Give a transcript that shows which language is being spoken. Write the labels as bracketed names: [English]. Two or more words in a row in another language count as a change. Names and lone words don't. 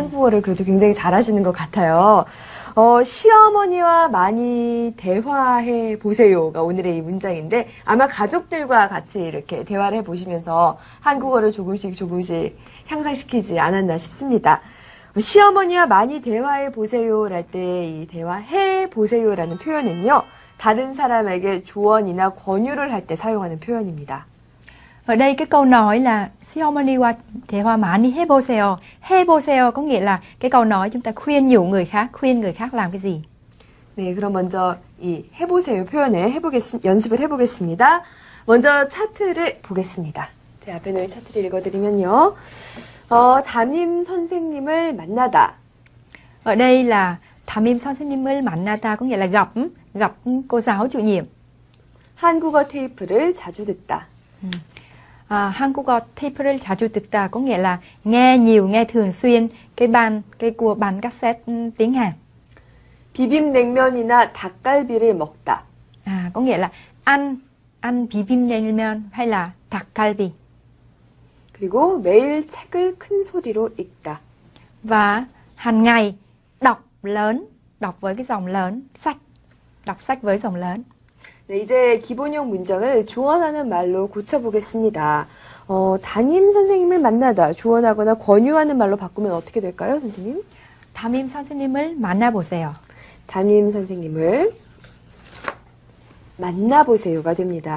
[Korean] 한국어를 그래도 굉장히 잘하시는 것 같아요. 시어머니와 많이 대화해 보세요가 오늘의 이 문장인데 아마 가족들과 같이 이렇게 대화를 해보시면서 한국어를 조금씩 향상시키지 않았나 싶습니다. 시어머니와 많이 대화해 보세요랄 때 이 대화해 보세요라는 표현은요. 다른 사람에게 조언이나 권유를 할 때 사용하는 표현입니다. [Vietnamese] Ở đây cái câu nói là [Korean] 시어머니와 대화 많이 해보세요. [Vietnamese] 해보세요 có nghĩa là cái câu nói chúng ta khuyên nhủ người khác, khuyên người khác làm cái gì. [Korean] 네, 그럼 먼저 이 해보세요 표현에 연습을 해보겠습니다. 먼저 차트를 보겠습니다. 제 앞에 놓인 차트를 읽어드리면요. 담임 선생님을 만나다. [Vietnamese] Ở đây là [Korean] 담임 선생님을 만나다 [Vietnamese] có nghĩa là gặp cô giáo chủ nhiệm. [Korean] 한국어 테이프를 자주 듣다. 한국어 테이프를 자주 듣다 [Vietnamese] có nghĩa là nghe nhiều, nghe thường xuyên cái bản cassette tiếng Hàn. [Korean] 비빔냉면이나 닭갈비를 먹다. [Vietnamese] Có nghĩa là ăn 비빔냉면 hay là 닭갈비. [Korean] 그리고 매일 책을 큰 소리로 읽다. [Vietnamese] Và hàng ngày đọc với cái dòng lớn, đọc sách với dòng lớn. [Korean] 네, 이제 기본형 문장을 조언하는 말로 고쳐보겠습니다. 담임 선생님을 만나다, 조언하거나 권유하는 말로 바꾸면 어떻게 될까요, 선생님? 담임 선생님을 만나보세요. 담임 선생님을 만나보세요가 됩니다.